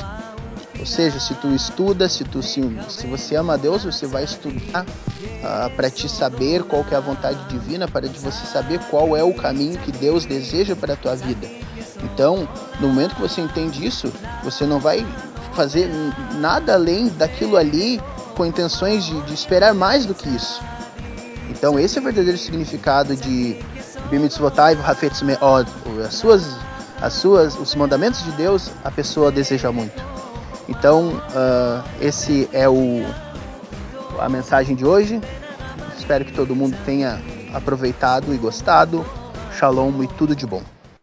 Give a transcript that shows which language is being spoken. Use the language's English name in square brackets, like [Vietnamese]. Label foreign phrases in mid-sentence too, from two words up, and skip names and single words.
[Portuguese] Ou seja, se tu estuda, se você ama a Deus, você vai estudar para te saber qual que é a vontade divina, para você saber qual é o caminho que Deus deseja para a tua vida. Então, no momento que você entende isso, você não vai fazer nada além daquilo ali com intenções de esperar mais do que isso. Então, esse é o verdadeiro significado de [Hebrew] במצותיו חפץ מאד. [Portuguese] Os mandamentos de Deus, a pessoa deseja muito. Então, esse é a mensagem de hoje. Espero que todo mundo tenha aproveitado e gostado. Shalom e tudo de bom.